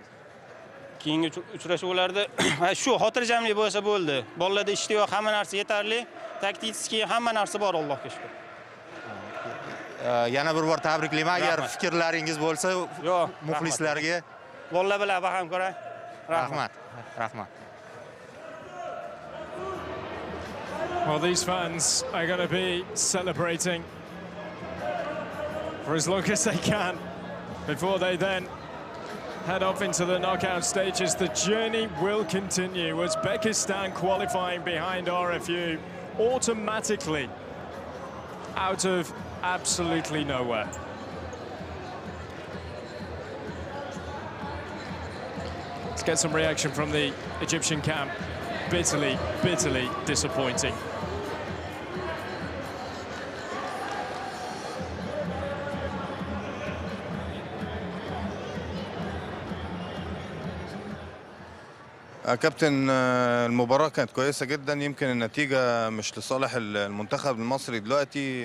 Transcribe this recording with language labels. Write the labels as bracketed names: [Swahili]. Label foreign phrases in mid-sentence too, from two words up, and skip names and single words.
[Uzbek] Keyingi uchrashuvlarda shu xotirjamlik bo'lsa bo'ldi. Bolalarda ishtiyoq, hamma narsa yetarli. Taktik hamma narsa bor, Allohga shukr. Yana bir bor tabriklayman. Agar fikrlaringiz bo'lsa, muxlislarga. Bolalar bilan baham ko'ray. Rahmat. Rahmat. [English] Well, these fans are going to be celebrating for as long as they can before they then head off into the knockout stages. The journey will continue. Uzbekistan qualifying behind RFU automatically out of absolutely nowhere. Let's get some reaction from the Egyptian camp. Bitterly, bitterly disappointing. [Arabic] كابتن المباراة كانت كويسة جدا. يمكن النتيجة مش لصالح المنتخب المصري دلوقتي.